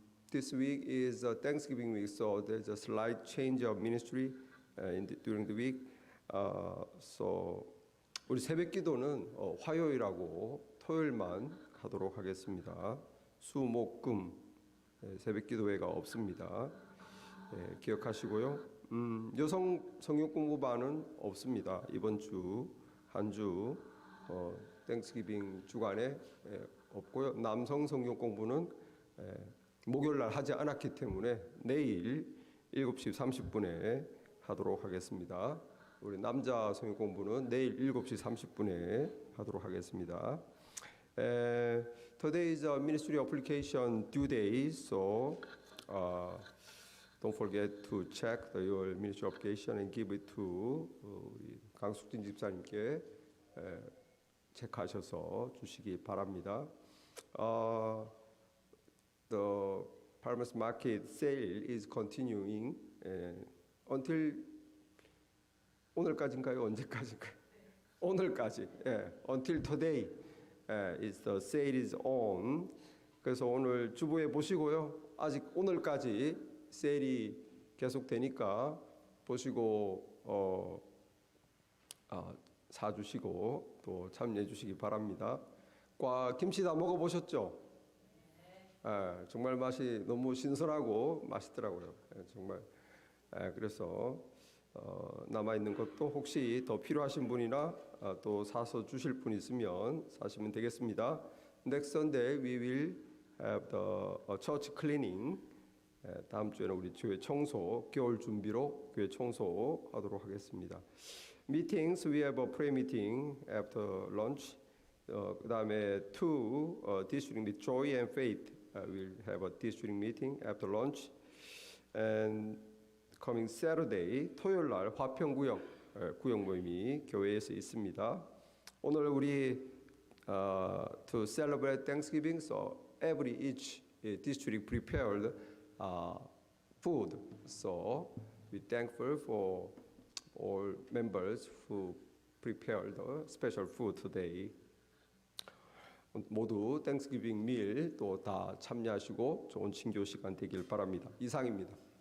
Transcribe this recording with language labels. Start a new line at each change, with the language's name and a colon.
English: This week is Thanksgiving week, so there's a slight change of ministry during the week. So
Korean: 우리 새벽기도는 화요일하고 토요일만 하도록 하겠습니다. 수, 목, 금 새벽기도회가 없습니다. 기억하시고요. 여성 성경공부반은 없습니다. 이번 주 한 주 땡스기빙 주간에 없고요. 남성 성경공부는 목요일날 하지 않았기 때문에 내일 7시 30분에 하도록 하겠습니다. 우리 남자 성경 공부는 내일 7시 30분에 하도록 하겠습니다.
English: Today is a ministry application due day, so don't forget to check your ministry application and give it to
Korean: 우리 강숙진 집사님께 체크하셔서 주시기 바랍니다.
English: The farmers market sale is continuing until
Korean: 오늘까지인가요? 언제까지인가요? 오늘까지.
English: Until today, the sale is on.
Korean: 그래서 오늘 주보에 보시고요. 아직 오늘까지 세일이 계속되니까 보시고 사주시고 또 참여해 주시기 바랍니다. 김치 다 먹어보셨죠? 정말 맛이 너무 신선하고 맛있더라고요. 정말. 그래서 남아있는 것도 혹시 더 필요하신 분이나 또 사서 주실 분 있으면 사시면 되겠습니다.
English: Next Sunday we will have the church cleaning.
Korean: 다음 주에는 우리 교회 청소, 겨울 준비로 교회 청소하도록 하겠습니다.
English: Meetings, we have a prayer meeting after lunch.
Korean: 그 다음에
English: district with joy and faith. We'll have a district meeting after lunch. And coming Saturday,
Korean: 토요일 날 화평구역 구역 모임이 교회에서 있습니다. 오늘 우리
English: to celebrate Thanksgiving, so each district prepared food. So we thankful for all members who prepared special food today.
Korean: 모두
English: Thanksgiving meal
Korean: 또 다 참여하시고 좋은 친교 시간 되길 바랍니다. 이상입니다.